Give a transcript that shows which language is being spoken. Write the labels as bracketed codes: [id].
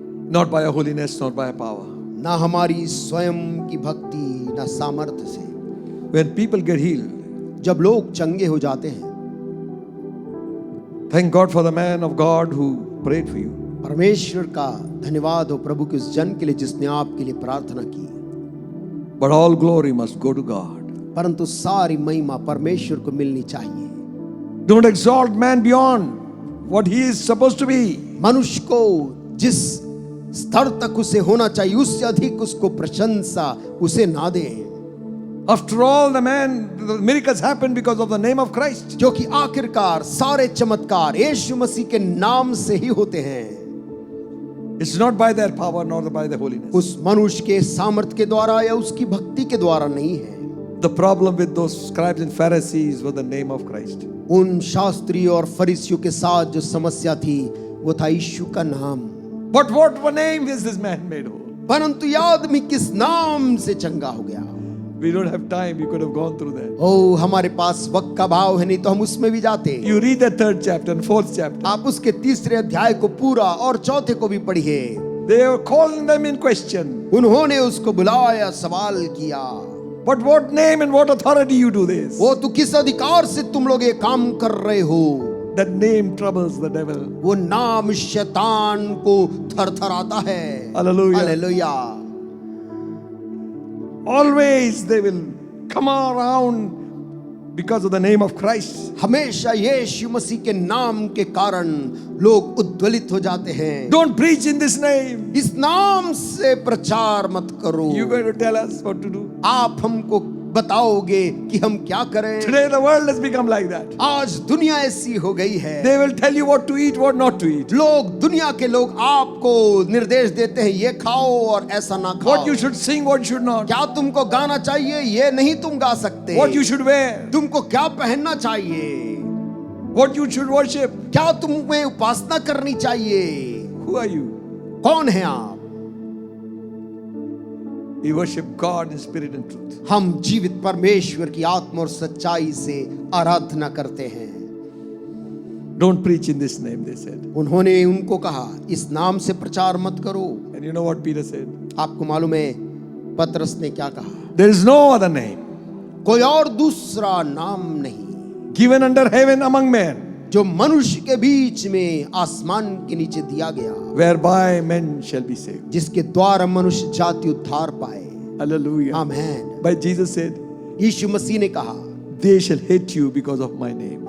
[en] Not by a holiness, not by a power. [hi] ना हमारी स्वयं की भक्ति, ना सामर्थ्य से। [en] When people get healed, [hi] जब लोग चंगे हो जाते हैं, [en] thank God for the man of God who prayed for you. [hi] परमेश्वर का धन्यवाद हो प्रभु के उस जन के लिए जिसने आपके लिए प्रार्थना की। [en] But all glory must go to God. [hi] परंतु सारी महिमा परमेश्वर को मिलनी चाहिए। [en] Don't exalt man beyond what he is supposed to be. [hi] मनुष्य को जिस स्तर तक उसे होना चाहिए उससे अधिक उसको प्रशंसा उसे ना दें, [en] After all, the miracles happened because of the name of Christ. [hi] क्योंकि आखिरकार सारे चमत्कार यीशु मसीह के नाम से ही होते हैं। [en] It's not by their power nor by their holiness. [hi] उस मनुष्य के सामर्थ्य के द्वारा या उसकी भक्ति के द्वारा नहीं है। [en] The problem with those scribes and Pharisees was the name of Christ. [hi] उन शास्त्री और फरीसियों के साथ जो समस्या थी वो था यीशु का नाम। [en] But what name is this man made whole? [hi] परंतु ये आदमी किस नाम से चंगा हो गया? [en] We don't have time. We could have gone through that. [hi] ओ हमारे पास वक्त का भाव है, नहीं तो हम उसमें भी जाते। [en] You read the 3rd chapter and 4th chapter. [hi] आप उसके 3रे अध्याय को पूरा और 4थे को भी पढ़िए। [en] They were calling them in question. [hi] उन्होंने उसको बुलाया, सवाल किया, [en] But what name and what authority you do this? [hi] वो तू किस अधिकार से तुम लोग ये काम कर रहे हो? [en] That name troubles the devil. [hi] वो नाम शैतान को थरथराता है। [en] Hallelujah. [hi] Hallelujah. [en] Always they will come around because of the name of Christ. [hi] हमेशा यीशु मसीह के नाम के कारण लोग उद्वेलित हो जाते हैं। [en] Don't preach in this name. [hi] इस नाम से प्रचार मत करो। [en] You're going to tell us what to do. [hi] आप हमको बताओगे कि हम क्या करें? [en] Today the world has become like that. [hi] आज दुनिया ऐसी हो गई है। [en] They will tell you what to eat, what not to eat. [hi] लोग, दुनिया के लोग आपको निर्देश देते हैं, ये खाओ और ऐसा ना खाओ। [en] What you should sing, what should not. [hi] क्या तुमको गाना चाहिए, ये नहीं तुम गा सकते। [en] What you should wear. [hi] तुमको क्या पहनना चाहिए, [en] What you should worship. [hi] क्या तुम्हें उपासना करनी चाहिए। [en] Who are you? [hi] कौन है आप? [en] We worship God in spirit and truth. [hi] हम जीवित परमेश्वर की आत्मा और सच्चाई से आराधना करते हैं। [en] Don't preach in this name, they said. [hi] उन्होंने उनको कहा इस नाम से प्रचार मत करो। [en] And you know what Peter said? [hi] आपको मालूम है पतरस ने क्या कहा? [en] There is no other name [hi] कोई और दूसरा नाम नहीं [en] given under heaven among men [hi] जो मनुष्य के बीच में आसमान के नीचे दिया गया [en] whereby men shall be saved. [hi] जिसके द्वारा मनुष्य जाति उद्धार पाए। [en] Hallelujah. [hi] Amen. [en] But Jesus said, [hi] यीशु मसीह ने कहा [en] they shall hate you because of my name.